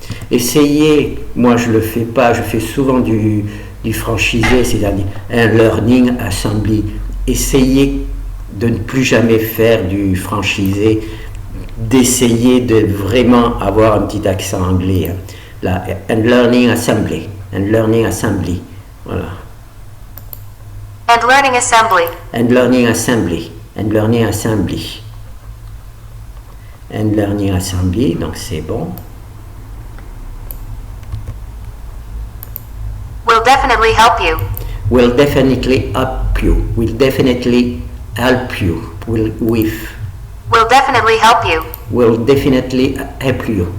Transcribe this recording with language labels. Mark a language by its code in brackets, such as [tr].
[fr] Essayez, moi je le fais pas, je fais souvent du franchisé, c'est-à-dire un learning assembly. Essayez de ne plus jamais faire du franchisé, d'essayer de vraiment avoir un petit accent anglais. Hein. [en] Là, and learning assembly. And learning assembly. Voilà. And learning assembly. And learning assembly. And learning assembly. And learning assembly, [fr] donc c'est bon. [en] Will definitely help you. Will definitely help you. Will definitely help you. Will definitely help you. Will definitely help you.